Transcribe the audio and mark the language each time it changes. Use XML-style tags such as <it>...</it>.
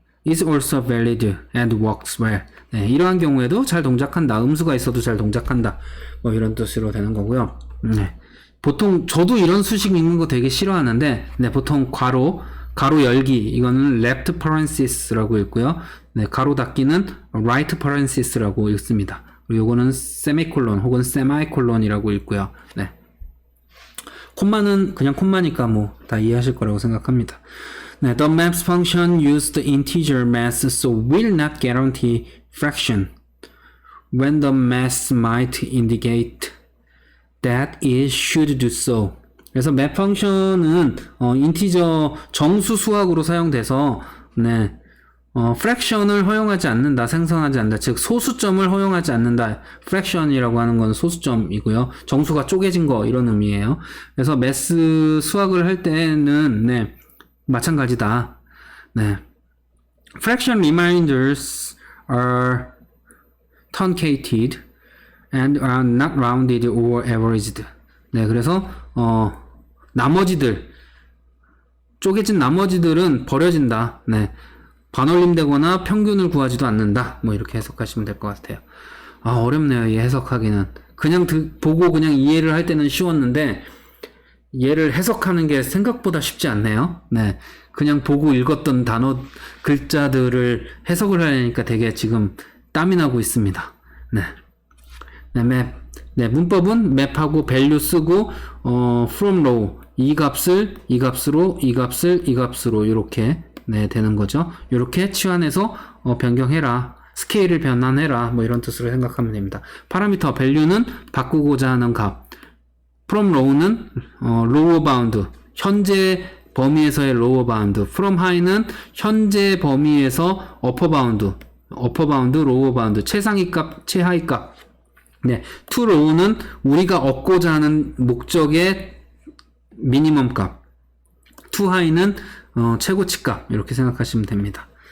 <en>is also valid and works well.</en> <ko>네, 이러한 경우에도 잘 동작한다. 음수가 있어도 잘 동작한다. 뭐 이런 뜻으로 되는 거고요. 네. 보통 저도 이런 수식 읽는 거 되게 싫어하는데, 네, 보통 가로 열기, 이거는</ko> <en>left parenthesis</en> <ko>라고 읽고요. 네, 가로 닫기는</ko> <en>right parenthesis</en> <ko>라고 읽습니다. 그리고 이거는 세미콜론 혹은 세마이콜론이라고 읽고요. 네. 콤마는 그냥 콤마니까 뭐 다 이해하실 거라고 생각합니다.</ko> <en>네, the maps function used integer mass so will not guarantee fraction when the mass might indicate that it should do so.</en> <ko>그래서 map 펑션은 인티저 정수 수학으로 사용돼서 네, fraction을 허용하지 않는다, 생성하지 않는다. 즉 소수점을 허용하지 않는다. fraction이라고 하는 건 소수점이고요. 정수가 쪼개진 거 이런 의미예요. 그래서 매스 수학을 할 때는 네, 마찬가지다. 네.</ko> <en>fraction reminders are truncated and are not rounded or averaged.</en> <ko>네, 그래서 나머지들 쪼개진 나머지들은 버려진다. 네. 반올림되거나 평균을 구하지도 않는다. 뭐 이렇게 해석하시면 될 것 같아요. 아, 어렵네요. 이 해석하기는. 그냥 보고 그냥 이해를 할 때는 쉬웠는데 얘를 해석하는 게 생각보다 쉽지 않네요. 네. 그냥 보고 읽었던 단어 글자들을 해석을 하려니까 되게 지금 땀이 나고 있습니다. 네. 네, 맵. 네, 문법은 맵하고 value 쓰고 from row 이 값으로 이렇게 네, 되는 거죠. 이렇게 치환해서 변경해라. 스케일을 변환해라. 뭐 이런 뜻으로 생각하면 됩니다. 파라미터 value는 바꾸고자 하는 값. from row는 lower bound. 현재 범위에서의 lower bound. from high는 현재 범위에서 upper bound. upper bound, lower bound. 최상위 값, 최하위 값. 네, to low는 우리가 얻고자 하는 목적의 미니멈 값. to high는 최고치 값. 이렇게 생각하시면 됩니다.</ko>